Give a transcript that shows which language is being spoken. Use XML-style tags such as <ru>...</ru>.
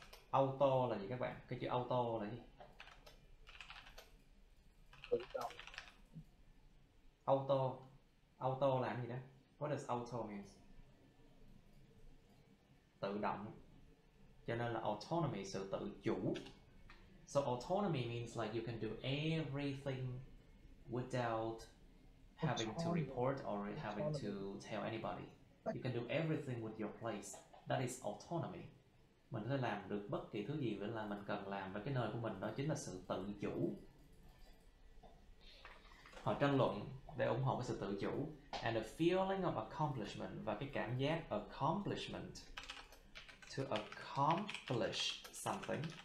<vi>Auto là gì các bạn? Cái chữ auto là gì? Auto. Auto là gì đó?</vi> <en>What does auto means?</en> <vi>Tự động. Cho nên là autonomy, sự tự chủ.</vi> <en>So autonomy means like you can do everything without having to report or having to tell anybody. You can do everything with your place. That is autonomy.</en> <vi>Mình có thể làm được bất kỳ thứ gì là mình cần làm và cái nơi của mình, đó chính là sự tự chủ. Họ tranh luận để ủng hộ cái sự tự chủ.</vi> <en>And a feeling of accomplishment,</en> <vi>và cái cảm giác accomplishment.</vi> <en>To accomplish something.</en>